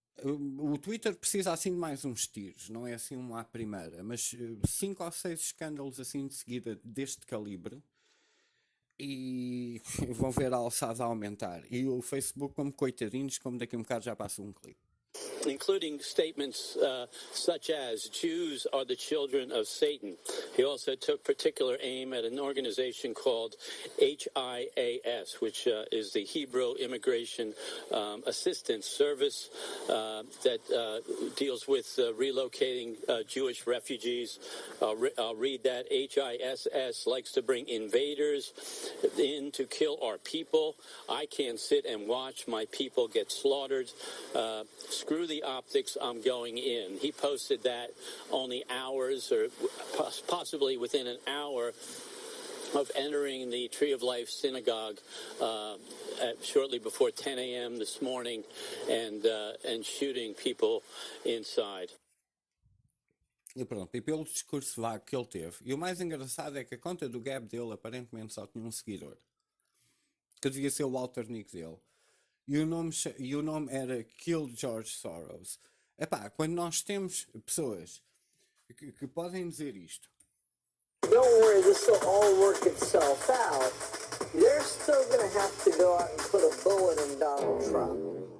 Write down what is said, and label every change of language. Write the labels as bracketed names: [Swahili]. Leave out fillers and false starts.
[Portuguese] O Twitter precisa assim de mais uns tiros, não é assim um à primeira, mas 5 ou 6 escândalos assim de seguida deste calibre e vão ver a alçada a aumentar. E o Facebook, como coitadinhos, como daqui a um bocado já passa um clipe. [English] Including statements such as Jews are the children of Satan. He also took particular aim at an organization called HIAS, which is the Hebrew Immigration Assistance Service that deals with relocating Jewish refugees. I'll read that. HISS likes to bring invaders in to kill our people. I can't sit and watch my people get slaughtered. Screw the optics, I'm going in. He posted that only hours or possibly within an hour of entering the Tree of Life synagogue shortly before 10 a.m. this morning and shooting people inside. [Portuguese] E pronto, e pelo discurso vago que ele teve. E o mais engraçado é que a conta do Gab dele aparentemente só tinha um seguidor, que devia ser o Walter Nick dele. E o nome era Kill George Soros. Epá, quando nós temos pessoas que podem dizer isto. [English] Don't worry, this will all work itself out. They're still going to have to go out and put a bullet in Donald Trump.